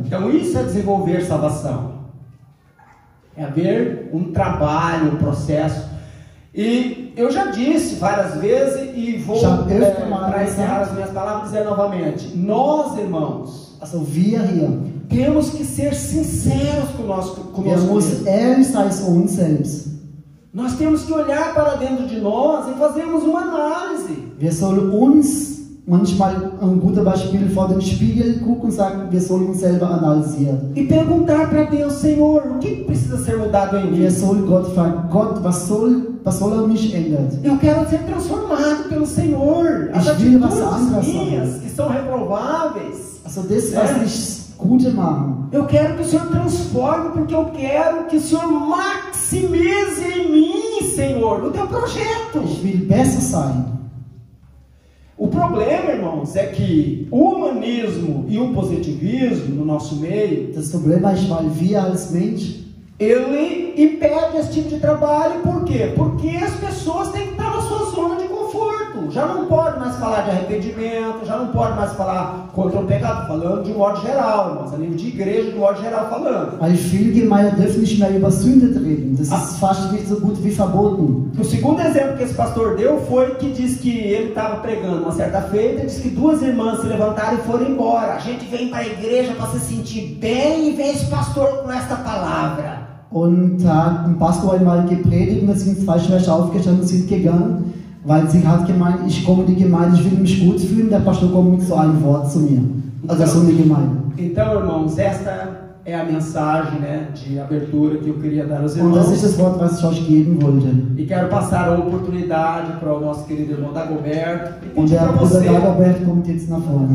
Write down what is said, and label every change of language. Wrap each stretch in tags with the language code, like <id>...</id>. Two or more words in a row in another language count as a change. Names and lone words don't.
<pt>Então isso é desenvolver salvação. É haver um trabalho, um processo. E eu já disse várias vezes e vou, para encerrar as minhas palavras, dizer novamente. Nós, irmãos,</pt> <de>Also wir hier,</de> <pt>temos que ser sinceros conosco</pt> <de>wir</de> <pt>mesmo.</pt> <de>müssen ehrlich sein zu uns selbst.</de> <pt>Nós temos que olhar para dentro de nós e fazermos uma análise.</pt> <de>Wir sollen uns manchmal ein guter Beispiel vor den Spiegel gucken und sagen, wir sollen uns selber analysieren.</de> <pt>E perguntar para Deus, Senhor, o que precisa ser mudado em mim?</pt> <de>Wir sollen Gott fragen, Gott, was soll mich ändern?</de> <pt>Eu quero ser transformado pelo Senhor. As</pt> <de>Ich will was</de> <pt>atitudes</pt> <de>anderes</de> <pt>minhas</pt> <de>sein.</de> <pt>que são reprováveis.</pt> <de>Also das, was ich Gute machen.</de> <pt>Eu quero que o Senhor transforme, porque eu quero que o Senhor maximize em mim, Senhor, o teu projeto.</pt> <de>Ich will besser sein.</de> <pt>O problema, irmãos, é que o humanismo e o positivismo no nosso meio,</pt> <de>Das Problem ist, weil wir als Mensch,</de> <pt>ele impede esse tipo de trabalho. Por quê? Porque as pessoas têm que estar na sua zona de conforto. Já não pode mais falar de arrependimento, já não pode mais falar contra o pecado, falando de modo geral, mas a nível de igreja, de modo geral falando.</pt> <de>Weil viele Gemeinden dürfen nicht mehr über Sünde reden. Das ist fast so gut wie verboten.</de> <pt>O segundo exemplo que esse pastor deu foi que diz que ele estava pregando uma certa feita, diz que duas irmãs se levantaram e foram embora. A gente vem para a igreja para se sentir bem e vem esse pastor com esta palavra.</pt> <de>Und da hat ein Pastor einmal gepredigt und da sind zwei Schwestern aufgestanden und sind gegangen, weil sie hat gemeint, ich komme in die Gemeinde, ich will mich gut fühlen, der Pastor kommt mit so einem Wort zu mir. Also so eine Gemeinde.</de> <pt>Então, irmãos, esta é a mensagem, né, de abertura que eu queria dar aos</pt> <de>Und das ist</de> <pt>irmãos.</pt> <de>das Wort, was ich euch geben wollte.</de> <pt>E quero passar a oportunidade para o nosso querido irmão Dagoberto. E</pt> <de>Und</de> <pt>pedir</pt> <de>der</de> <pt>para</pt> <de>Bruder</de> <pt>você</pt> <de>Dagobert kommt jetzt nach vorne.</de>